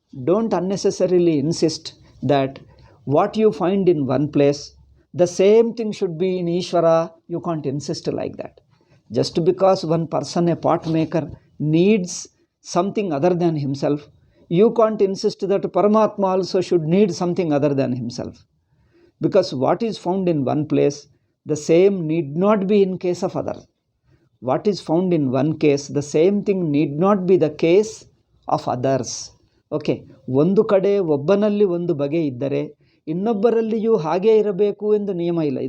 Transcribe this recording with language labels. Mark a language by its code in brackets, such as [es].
[en] Don't unnecessarily insist that what you find in one place the same thing should be in Ishwara. You can't insist like that. Just because one person, a pot maker, needs something other than himself, you can't insist that Paramatma also should need something other than himself. Because what is found in one place, the same need not be in case of other. What is found in one case, the same thing need not be the case of others. [kn] Okay, ಒಂದು ಕಡೆ ಒಬ್ಬನಲ್ಲಿ ಒಂದು ಬಗೆ ಇದ್ದರೆ ಇನ್ನೊಬ್ಬರಲ್ಲಿಯೂ ಹಾಗೇ ಇರಬೇಕು ಎಂದು ನಿಯಮ ಇಲ್ಲ.